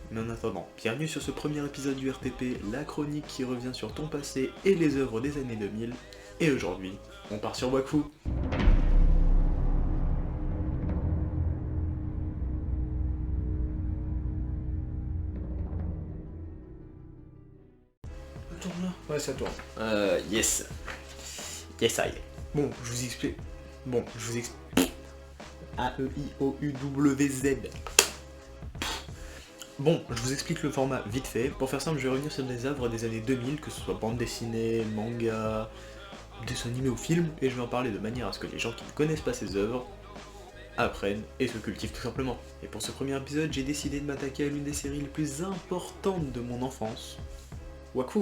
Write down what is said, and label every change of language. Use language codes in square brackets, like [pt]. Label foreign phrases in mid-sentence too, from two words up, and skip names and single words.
[fr] Mais en attendant, bienvenue sur ce premier épisode du RTP, la chronique qui revient sur ton passé et les œuvres des années 2000. Et aujourd'hui, on part sur Wakfu. Ça tourne là? Ouais, ça tourne. [en] Yes. Yes, I. [fr] Bon, je vous explique. A-E-I-O-U-W-Z. Bon, je vous explique le format vite fait. Pour faire simple, je vais revenir sur des œuvres des années 2000, que ce soit bande dessinée, manga, dessin animé ou film, et je vais en parler de manière à ce que les gens qui ne connaissent pas ces œuvres apprennent et se cultivent tout simplement. Et pour ce premier épisode, j'ai décidé de m'attaquer à l'une des séries les plus importantes de mon enfance, Wakfu.